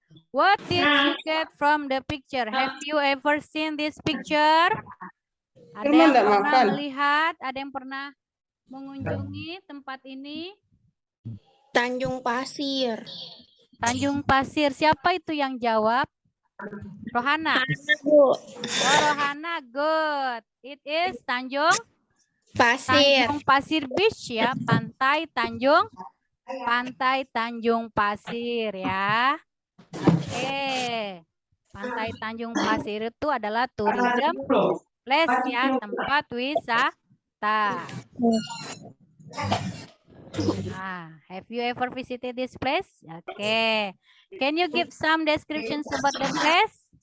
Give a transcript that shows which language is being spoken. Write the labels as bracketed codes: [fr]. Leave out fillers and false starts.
[en] What did you get from the picture? Have you ever seen this picture? [id] Ada yang pernah melihat? Ada yang pernah mengunjungi tempat ini? Tanjung Pasir. Tanjung Pasir. Siapa itu yang jawab? Rohana. Bu. [en] Oh, Rohana, good. It is [id] Pasir. Tanjung Pasir Beach ya, pantai Tanjung Pantai Tanjung Pasir ya. Oke. Pantai Tanjung Pasir itu adalah tourism place ya, tempat wisata. [en] Have you ever visited this place? Okay. Can you give some descriptions about the place?